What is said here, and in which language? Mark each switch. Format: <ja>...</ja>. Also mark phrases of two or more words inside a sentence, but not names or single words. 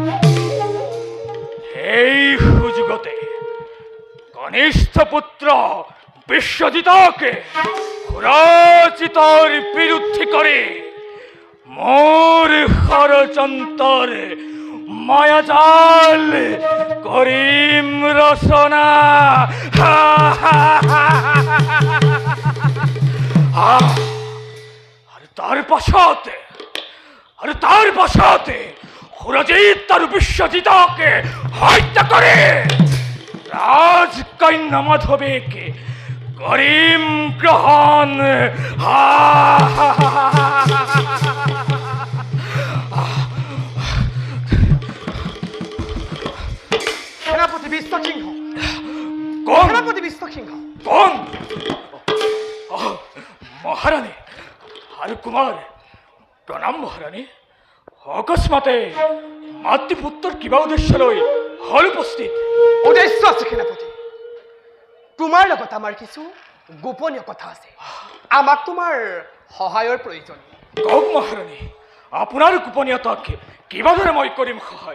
<as>এই সুযোগতে কনিষ্ঠ পুত্ৰ বিশ্বজিতক সুৰজিতৰ বিৰুদ্ধে কৰি মোৰ ষড়যন্ত্ৰৰ মায়াজাল কৰিম ৰচনা। আৰু তাৰ পাছতে সুরজিৎ আর বিশ্বজিৎকে হত্যা করে রাজকন্যা মাধবীকে করিম গ্রহণ। সেনাপতি বিশ্বসিংহ, কোন সেনাপতি বিশ্বসিংহ। কোন? মহারানী আর কুমার, প্রণাম মহারানী। অকস্মাতে মাতৃপুত্র কিবা উদ্দেশ্য লৈ হল উপস্থিত? উদ্দেশ্য আছে সেনাপতি, তোমাৰ লগত আমাৰ কিছু গোপনীয় কথা আছে। আমাক তোমাৰ সহায়ৰ প্ৰয়োজন। কওক মহাৰানী, আপোনাৰ গোপনীয়তাক কিবাদৰে মই কৰিম সহায়।</as>